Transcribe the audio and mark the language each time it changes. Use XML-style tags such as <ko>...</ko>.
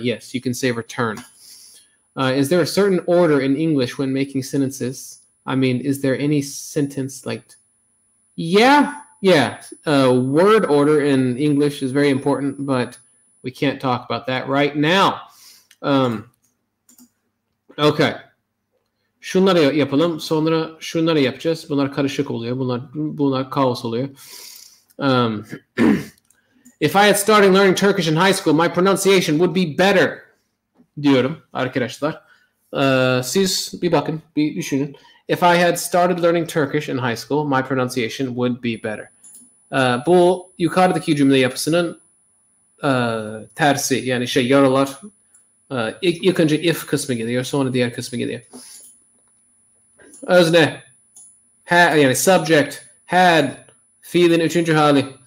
<en>Yes, you can say return. Is there a certain order in English when making sentences? I mean, is there any sentence like, yeah. Word order in English is very important, but we can't talk about that right now. Okay.</en> <tr>Şunları yapalım, sonra şunları yapacağız. Bunlar karışık oluyor. Bunlar kaos oluyor.</tr> <en>If I had started learning Turkish in high school, my pronunciation would be better</en> <tr>diyorum arkadaşlar. Siz bir bakın, bir düşünün.</tr> <en>If I had started learning Turkish in high school, my pronunciation would be better.</en> <tr>Bu yukarıdaki cümle yapısının tersi. Yani yaralar. İlk önce if kısmı geliyor, sonra diğer kısmı geliyor. Özne. Yani subject. Had. Fiilin 3. hali.</tr>